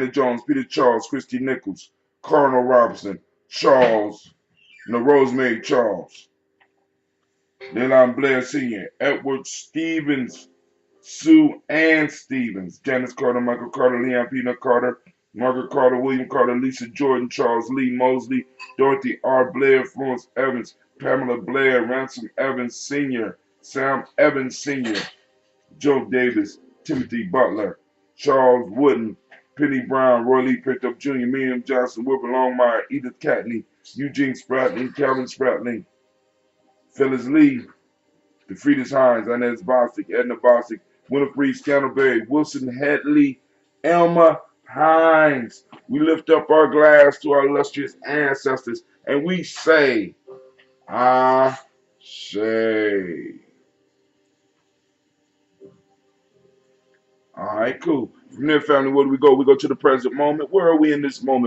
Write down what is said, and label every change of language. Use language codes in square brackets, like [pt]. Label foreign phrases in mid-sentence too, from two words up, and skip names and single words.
[en] Jones, Peter Charles, Christy Nichols, Cardinal Robinson, Charles, Rosemary Charles, Leland Blair Sr., Edward Stevens, Sue Ann Stevens, Janice Carter, Michael Carter, Leon Peanut Carter, Margaret Carter, William Carter, Lisa Jordan, Charles Lee Mosley, Dorothy R. Blair, Florence Evans, Pamela Blair, Ransom Evans Sr., Sam Evans Sr., Joe Davis, Timothy Butler, Charles Wooden, Penny Brown, Roy Lee Pickup Jr., Miriam Johnson, Wilbur Longmire, Edith Catney, Eugene Spratling, Calvin Spratling, Phyllis Lee, DeFridas Hines, Inez Bostic, Edna Bostic, Winifred Scantleberry, Wilson Headley, Elma Hines. We lift up our glass to our illustrious ancestors and we say, Ashe. All right, cool. From there, family, where do we go? We go to the present moment. Where are we in this moment?